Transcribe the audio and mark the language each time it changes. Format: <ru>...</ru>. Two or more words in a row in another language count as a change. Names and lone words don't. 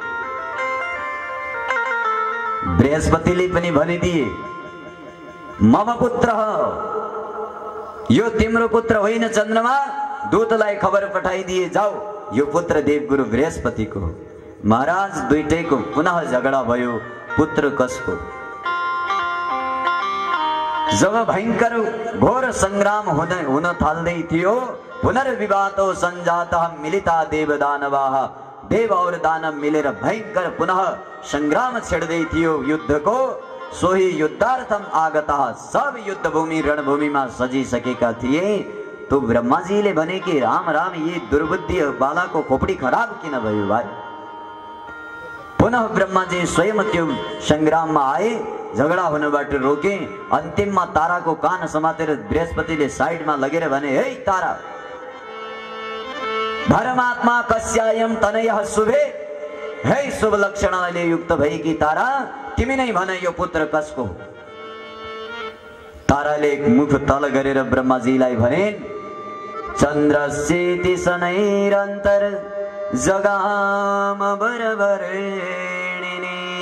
<ne>बृहस्पतिले पनि भनिदिए</ne> <sa>मम पुत्र</sa> <ne>यो तिम्रो पुत्र होइन चन्द्रमा। दूतलाई खबर पठाइदिए जाऊ यो पुत्र देवगुरु बृहस्पति को। महाराज दुईटैको पुनः झगडा भयो, पुत्र कसको? जब भयंकर घोर संग्राम हुन थाल्दै थियो,</ne> <sa>पुनर्विवादो संजातः मिलिता देव दानवाः।</sa> <hi>देव और दानव</hi> <ne>मिलेर भयंकर पुनः संग्राम छेड्दै थियो युद्धको।</ne> <sa>सोही युद्धार्थम आगता,</sa> <ne>सब युद्ध भूमि रणभूमि में सजिसकेका थिए। तो ब्रह्माजीले भने कि राम राम</ne> <hi>ये दुर्बुद्धि बाला को खोपड़ी खराब</hi> <ne>किन भयो भाइ? पुनः ब्रह्माजी स्वयं त्यो संग्राम में आए, झगडा हुनबाट रोके। अंतिम में तारा को कान समातेर बृहस्पतिले साइड में लगेर भने हे तारा,</ne> <sa>धर्मात्मा कस्यायम तनयः शुभे।</sa> <ne>हे शुभ लक्षणले युक्त भएकी तारा, तिमी नै भन यो पुत्र कसको? ताराले मुख तल गरेर ब्रह्माजीलाई भने</ne> <sa>चन्द्रस्येति शनैरन्तर जगाम बरबरेणिनी।</sa>